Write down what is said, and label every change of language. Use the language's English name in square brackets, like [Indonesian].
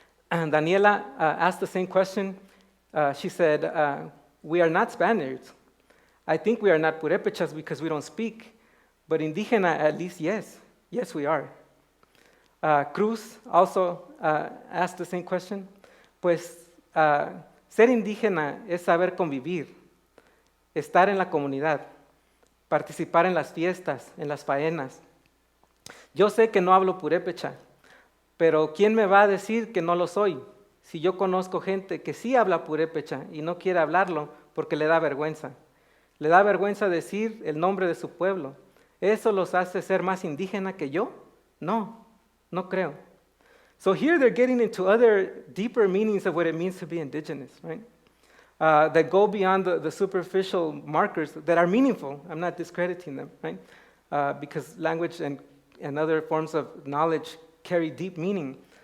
[English] And Daniela asked the same question. She said, we are not Spaniards. I think we are not purépechas because we don't speak, but indígena, at least, yes. Yes, we are. Cruz also asked the same question. [Spanish] Pues, ser indígena es saber convivir, estar en la comunidad, participar en las fiestas, en las faenas. Yo sé que no hablo purépecha, pero ¿quién me va a decir que no lo soy? Si yo conozco gente que sí habla purépecha y no quiere hablarlo porque le da vergüenza. Le da vergüenza decir el nombre de su pueblo. ¿Eso los hace ser más indígena que yo? No, no creo. [English] So here they're getting into other deeper meanings of what it means to be indigenous, right? That go beyond the superficial markers that are meaningful. I'm not discrediting them, right? Because language and other forms of knowledge carry deep meaning.